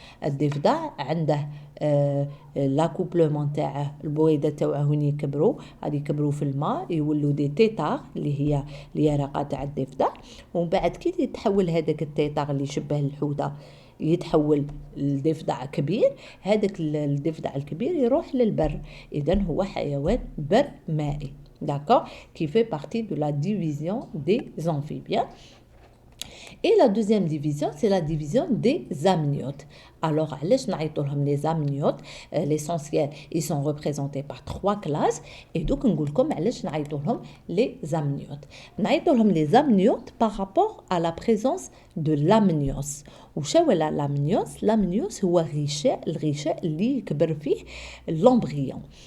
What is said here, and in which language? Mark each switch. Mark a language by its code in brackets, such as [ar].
[ar] الضفدع عنده لاكوبلومون تاعه، البويضه تاعه هون يكبروا، غادي يكبروا في الماء يولوا دي تيتار اللي هي اليرقه تاع الضفدع. ومن بعد كي يتحول هذاك التيتار اللي يشبه الحوته يتحول لضفدع كبير، هذاك الضفدع الكبير يروح للبر، اذا هو حيوان برمائي. [fr] d'accord qui fait partie de la division des amphibiens. Et la deuxième division, c'est la division des amniotes. Alors, [ar] علاش نعيطوا لهم [fr] les amniotes? L'essentiel, ils sont représentés par 3 classes. Et donc, [ar] نقول لكم علاش نعيطوا لهم les amniotes. نعيطوا لهم les amniotes [fr] par rapport à la présence de l'amnios. [ar] وش هو l'amnios? L'amnios هو الغشاء اللي يكبر فيه l'embryon.